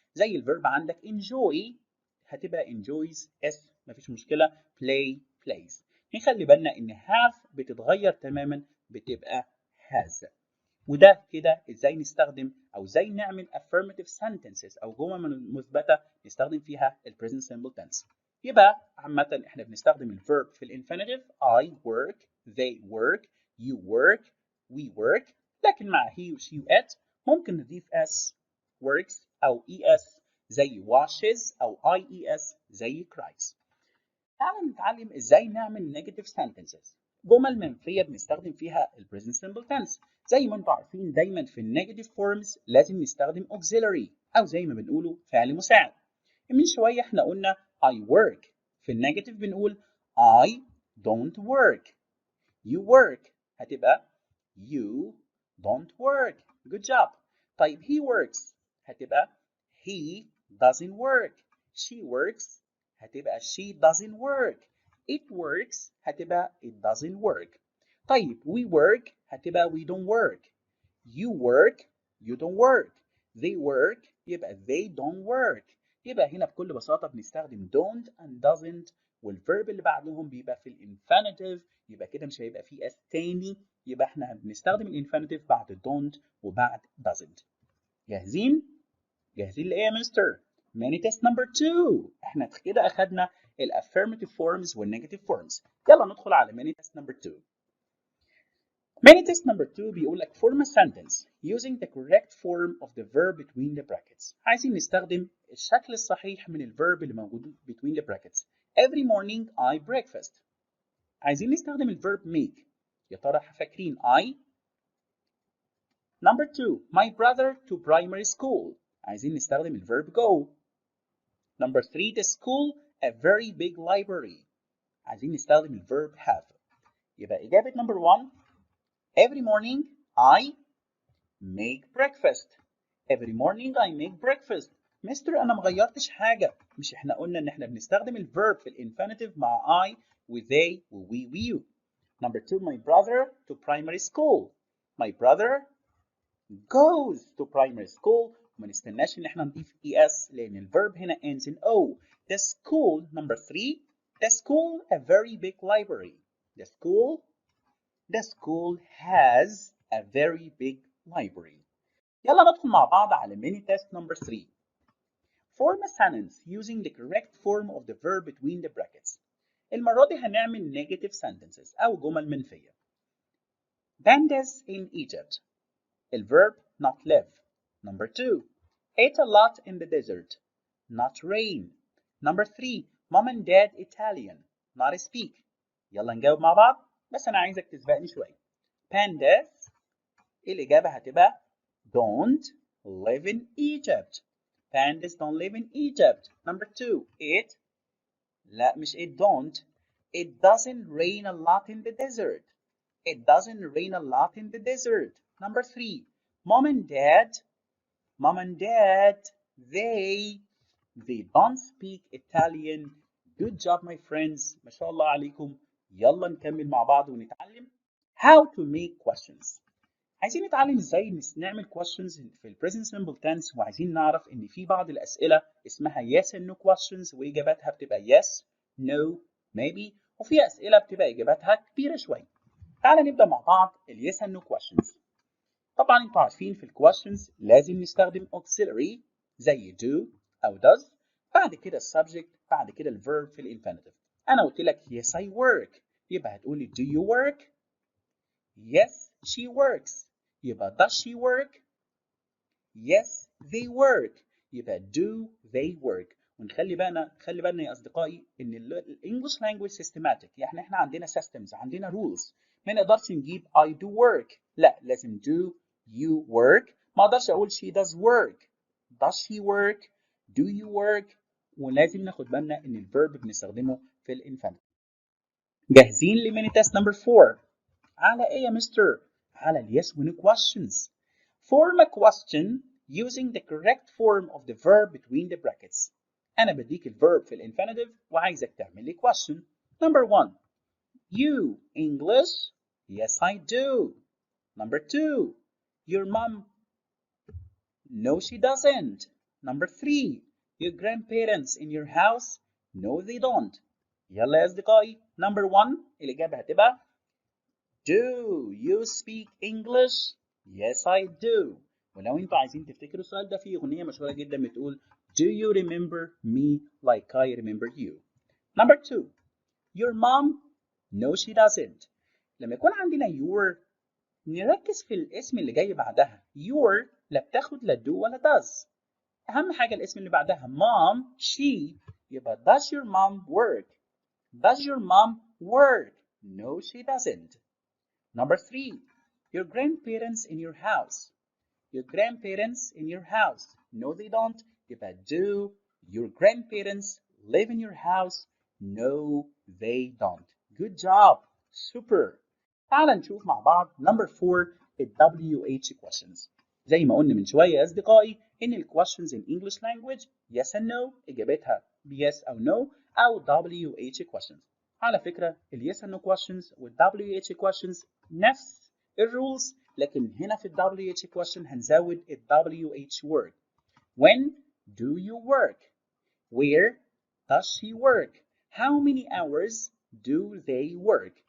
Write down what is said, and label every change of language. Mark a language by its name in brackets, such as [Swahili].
[Arabic] زي الفيرب عندك enjoy هتبقى enjoys s مفيش مشكلة play plays. نخلي بالنا ان have بتتغير تماما بتبقى has. وده كده ازاي نستخدم او ازاي نعمل affirmative sentences او جمل مثبته نستخدم فيها ال present simple tense. يبقى عامه احنا بنستخدم الverb في الانفينيتيف [English] I work, they work, you work, we work. [Arabic] لكن مع he و she و it ممكن نضيف s works او es زي washes او ies زي cries. تعالوا نتعلم ازاي نعمل negative sentences. جمل منفية بنستخدم فيها ال present simple tense. زي ما انتم عارفين دايما في النيجاتيف forms لازم نستخدم auxiliary او زي ما بنقوله فعل مساعد. من شوية احنا قلنا I work. في النيجاتيف بنقول [English] I don't work. You work هتبقى you don't work. Good job. طيب he works هتبقى he doesn't work. She works هتبقى she doesn't work. It works هتبقى it doesn't work. طيب we work هتبقى we don't work. You work you don't work. They work يبقى they don't work. [Arabic] يبقى هنا بكل بساطة بنستخدم don't and doesn't والverb اللي بعدهم بيبقى في الانفينيتيف. يبقى كده مش هيبقى فيه s تاني. يبقى احنا بنستخدم الانفينيتيف بعد don't وبعد doesn't. جاهزين؟ جاهزين لإيه يا مستر؟ [English] mini test number 2. [Arabic] احنا كده أخدنا ال affirmative forms وال negative forms. يلا ندخل على mini test number 2. [English] Mini test number 2 [Arabic] بيقول لك [English] form a sentence using the correct form of the verb between the brackets. [Arabic] عايزين نستخدم الشكل الصحيح من الverb اللي موجود between the brackets. [English] Every morning I breakfast. [Arabic] عايزين نستخدم الverb make. يا ترى فاكرين [English] I؟ Number 2 my brother to primary school. [Arabic] عايزين نستخدم الverb go. [English] Number 3 the school a very big library. [Arabic] عايزين نستخدم الverb have. يبقى إجابة [English] number 1 every morning I make breakfast. Every morning I make breakfast. [Arabic] مستر أنا مغيرتش حاجة. مش إحنا قلنا إن إحنا بنستخدم الverb في الانفينيتيف مع I و they و we و you. [English] Number 2 my brother to primary school. My brother goes to primary school. [Arabic] وما نستناش إن إحنا نضيف es لأن الverb هنا ends in o. [English] The school number 3 the school a very big library. The school has a very big library. [Arabic] يلا ندخل مع بعض على mini test number 3. [English] Form a sentence using the correct form of the verb between the brackets. [Arabic] المرة دي هنعمل negative sentences أو جمل منفية. [English] Pandas in Egypt. الverb not live. Number 2. Ate a lot in the desert. Not rain. Number 3. Mom and dad Italian. Not speak. [Arabic] يلا نجاوب مع بعض بس أنا عايزك تسبقني شوية. [English] Pandas [Arabic] الإجابة هتبقى [English] don't live in Egypt. Pandas don't live in Egypt. Number 2. It [Arabic] لا مش [English] it don't. It doesn't rain a lot in the desert. It doesn't rain a lot in the desert. Number 3. Mom and dad they don't speak Italian. Good job my friends. [Arabic] ما شاء الله عليكم. يلا نكمل مع بعض ونتعلم how to make questions. عايزين نتعلم ازاي نعمل questions في ال present simple tense وعايزين نعرف ان في بعض الاسئله اسمها yes and no questions واجاباتها بتبقى yes no maybe وفي اسئله بتبقى اجاباتها كبيره شويه. تعالى نبدا مع بعض ال yes and no questions. طبعا انتوا عارفين في ال questions لازم نستخدم auxiliary زي do او does بعد كده السبجكت بعد كده الverb في الانفينيتيف. انا قلت لك [English] yes I work يبقى هتقولي do you work. Yes she works يبقى does she work. Yes they work يبقى do they work. [Arabic] ونخلي بالنا يا اصدقائي ان الانجلش لانجويج سيستماتيك يعني احنا عندنا systems عندنا rules. ما نقدرش نجيب I do work لا لازم do you work. ما اقدرش اقول [English] she does work does she work do you work. [Arabic] ولازم ناخد بالنا ان الفيرب بنستخدمه في الانفينيتيف. جاهزين لميني تيست نمبر 4 على ايه يا مستر؟ على ال yes و no questions. [English] Form a question using the correct form of the verb between the brackets. [Arabic] أنا بديك الverb في الانفينيتيف وعايزك تعمل لي question. [English] Number 1. You English? Yes I do. Number 2. Your mom? No she doesn't. Number 3. Your grandparents in your house? No they don't. [Arabic] يلا يا أصدقائي [English] number 1 [Arabic] الإجابة هتبقى [English] Do you speak English? Yes I do. [Arabic] ولو انتوا عايزين تفتكروا السؤال ده في أغنية مشهورة جدا بتقول [English] Do you remember me like I remember you? Number 2 Your mom? No she doesn't. [Arabic] لما يكون عندنا your نركز في الاسم اللي جاي بعدها. Your لا بتاخد لا do ولا does. أهم حاجة الاسم اللي بعدها mom she يبقى does your mom work? [English] Does your mom work? No she doesn't. Number 3 Your grandparents in your house. Your grandparents in your house. No they don't. يبقى do your grandparents live in your house? No they don't. Good job. Super. [Arabic] تعال نشوف مع بعض number 4 ال WH questions. زي ما قلنا من شوية يا أصدقائي إن ال [English] questions in English language [Arabic] yes and no إجابتها yes أو no أو WH questions. على فكرة ال yes and no questions وال WH questions نفس الرولز لكن هنا في ال WH question هنزود ال WH word. [English] When do you work? Where does she work? How many hours do they work?